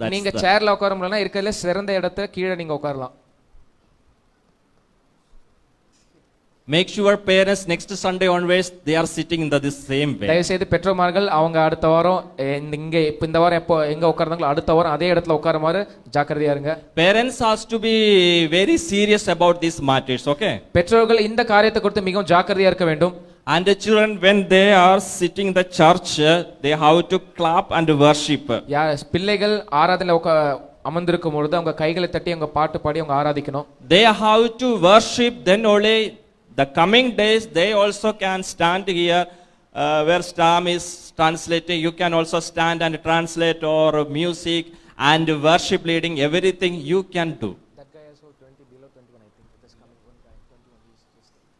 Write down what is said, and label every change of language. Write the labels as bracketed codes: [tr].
[ta] நீங்க சேர்ல உட்கார முடியலனா இருக்கறதுல சிறந்த இடத்துல கீழ நீங்க உட்காரலாம். [en] Make sure parents next Sunday onwards they are sitting in this same way. [ta] தயவு செய்து பெற்றோர்கள் அவங்க அடுத்த வாரம் இங்க இந்த வாரம் எப்போ எங்க உட்கார்ந்தாங்களோ அடுத்த வாரம் அதே இடத்துல உட்கார மாதிரி ஜாக்கிரதையா இருங்க. [en] Parents has to be very serious about these matters, okay? [ta] பெற்றோர்கள் இந்த காரியத்தை குறித்து மிகவும் ஜாக்கிரதையா இருக்க வேண்டும். [en] And the children, when they are sitting in the church, they have to clap and worship. [ta] பிள்ளைகள் அமர்ந்திருக்கும் பொழுது அவங்க கைகளை தட்டி அவங்க பாட்டு பாடி அவங்க ஆராதிக்கணும். [en] They have to worship, then only the coming days they also can stand here where Stam is translating. You can also stand and translate or music and worship leading, everything you can do. That guy has 20 below 21 I think. This coming one guy 21 is just